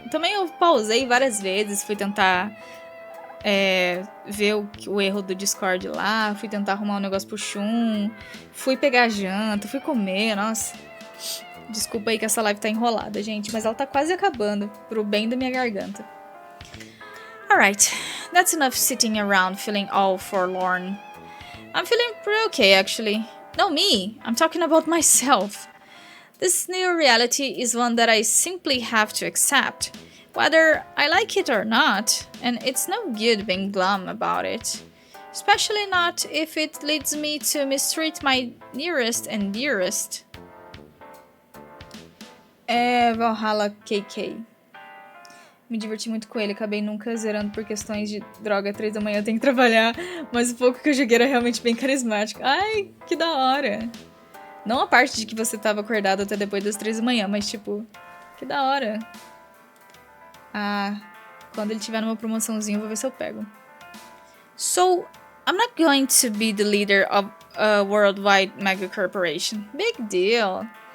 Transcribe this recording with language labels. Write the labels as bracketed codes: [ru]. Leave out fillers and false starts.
[pt] Também eu pausei várias vezes, fui tentar ver o erro do Discord lá, fui tentar arrumar um negócio pro Shun, fui pegar janta, fui comer, nossa. Desculpa aí que essa live tá enrolada, gente, mas ela tá quase acabando, pro bem da minha garganta. [en] Alright, that's enough sitting around feeling all forlorn. I'm feeling pretty okay, actually. No, me. I'm talking about myself. This new reality is one that I simply have to accept, whether I like it or not, and it's no good being glum about it. Especially not if it leads me to mistreat my nearest and dearest. [pt] Valhalla KK. Me diverti muito com ele, acabei nunca zerando por questões de droga, 3 da manhã, tenho que trabalhar. Mas o pouco que eu joguei era realmente bem carismático. Ai, que da hora. Não a parte de que você tava acordado até depois das 3 da manhã, mas tipo, que da hora. Ah, quando ele tiver numa promoçãozinha, eu vou ver se eu pego. [en] So, I'm not going to be the leader of a worldwide mega corporation. Big deal.